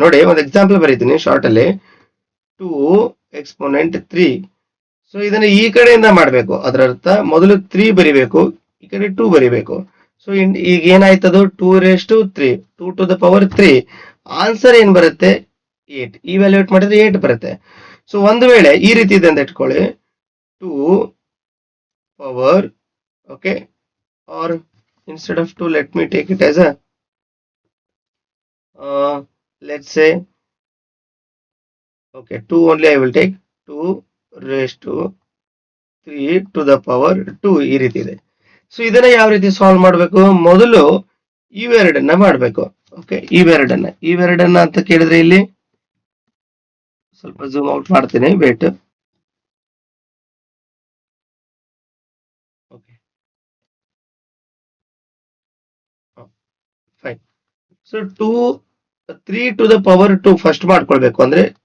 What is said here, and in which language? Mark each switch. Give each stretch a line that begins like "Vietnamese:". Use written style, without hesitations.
Kannada: ನೋಡಿ ಒಂದು ಎಕ್ಸಾಂಪಲ್ ಬರೀತೀನಿ ಶಾರ್ಟ್ ಅಲ್ಲಿ.
English: 2 exponent 3.
Kannada: ಸೊ ಇದನ್ನ ಈ ಕಡೆಯಿಂದ ಮಾಡ್ಬೇಕು, ಅದರ ಅರ್ಥ ಮೊದಲು 3 ಬರಿಬೇಕು, ಈ ಕಡೆ 2 ಬರಿಬೇಕು. ಸೊ ಈಗ ಏನಾಯ್ತದು, 2⁻3,
English: 2 to the power 3.
Kannada: ಆನ್ಸರ್ ಏನ್ ಬರುತ್ತೆ, 8. ಇವ್ಯಾಲ್ಯೂಯೇಟ್ ಮಾಡಿದ್ರೆ 8 ಬರುತ್ತೆ. ಸೊ ಒಂದು ವೇಳೆ ಈ ರೀತಿ ಇದೆ ಅಂತ ಇಟ್ಕೊಳ್ಳಿ,
English: 2 power, okay, or instead of 2 let me take it as a let's say, okay, 2 only I will take, 2⁻3 to the power 2
Kannada: ಈ ರೀತಿ ಇದೆ. ಸೊ ಇದನ್ನ ಯಾವ ರೀತಿ ಸಾಲ್ವ್ ಮಾಡಬೇಕು, ಮೊದಲು ಇವೆರಡನ್ನ ಮಾಡಬೇಕು. ಓಕೆ, ಇವೆರಡನ್ನ ಅಂತ ಕೇಳಿದ್ರೆ ಇಲ್ಲಿ ಸ್ವಲ್ಪ ಜೂಮ್ ಔಟ್ ಮಾಡ್ತೀನಿ, wait. Okay, fine. So
English: 3 to the power 2
Kannada: first ಮಾಡ್ಕೊಳ್ಬೇಕು, ಅಂದ್ರೆ